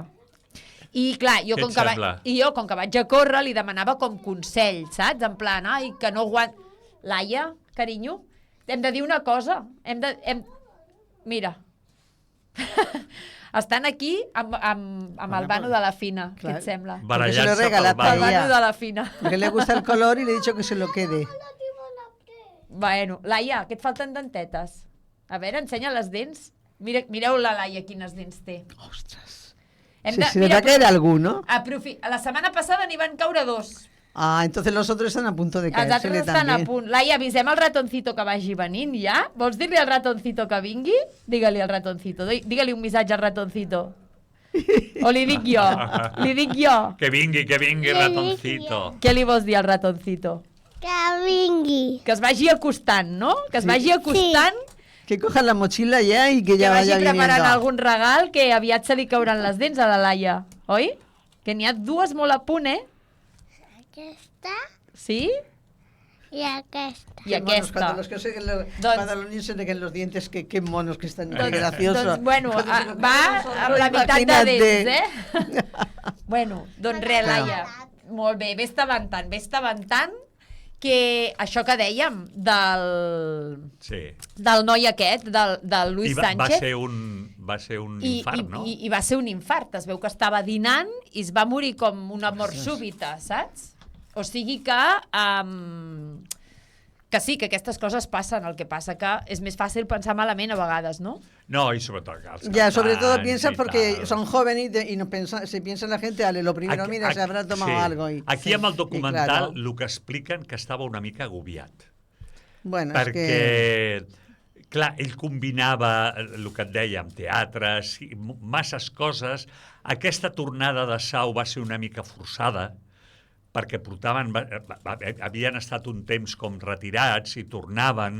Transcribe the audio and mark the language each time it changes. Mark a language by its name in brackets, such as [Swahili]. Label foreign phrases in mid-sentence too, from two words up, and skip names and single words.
[Catalan] I clar, jo com que vaig a córrer li demanava com consell, saps? [Spanish] En plan, [Catalan] ai, que no aguant... Laia, carinyo, hem de dir una cosa. Mira. Estan aquí amb el Vano de la Fina, què et sembla? Barallant-se pel El Vano de la Fina. [Spanish] Porque le gusta el color y le he dicho que se lo quede. [Catalan] Bueno, Laia, que et falten dentetes. A veure, ensenya les dents. Mireu la Laia quines dents té. [Spanish] Ostras. Mira, Se le va a caer alguno. [Catalan] La setmana passada n'hi van caure 2. [Spanish] Ah, entonces los otros están a punto de [Catalan] Els [Spanish] caérsele [Catalan] altres estan [Spanish] también. [Catalan] a punt. Laia, avisem el ratoncito que vagi venint ja? Vols dir-li al ratoncito que vingui? Digue-li al ratoncito. Digue-li un missatge al ratoncito. O li dic jo? Li dic jo? Que vingui, ratoncito. Què li vols dir al ratoncito? Que vingui. Que es vagi acostant, no? Que es vagi acostant, [Spanish] Que coja la mochila ya y que que ya [Catalan] vagi [Spanish] vaya [Catalan] preparant [Spanish] viniendo. [Catalan] algun regal, que aviat se li cauran les dents a la Laia. Oi? Que n'hi ha 2 molt a punt, eh? Aquesta Sí? i aquesta. I [Spanish] Qué monos, [Catalan] aquesta. [Spanish] cuando los que se, cuando los niños se dequen los dientes, qué monos que están. Qué gracioso. [Catalan] Doncs, bueno, [Spanish] Cuando se lo [Catalan] va [Spanish] quedan [Catalan] amb la [Spanish] solo, [Catalan] meitat de [Spanish] imagínate. [Catalan] dents, eh? Bueno, doncs res, Laia. Molt bé, ves tabantant, que això que dèiem del noi aquest, del Luis Sánchez, va ser un infart, no? I va ser un infart. Es veu que estava dinant i es va morir com una mort súbita, saps? O sigui que sí, que aquestes coses passen. El que passa que és més fàcil pensar malament a vegades, ¿no? [Spanish] No, y sobre todo Ya, sobre todo piensas porque son jóvenes y no se piensa la gente, ale, lo primero, mira, se habrá tomado algo. [Catalan] Aquí amb el documental [Spanish] claro. [Catalan] el que expliquen que estava una mica agobiat. Bueno, Perquè, clar, ell combinava el que et deia amb teatres, masses coses. Aquesta tornada de Sau va ser una mica forçada, perquè havien estat un temps com retirats i tornaven.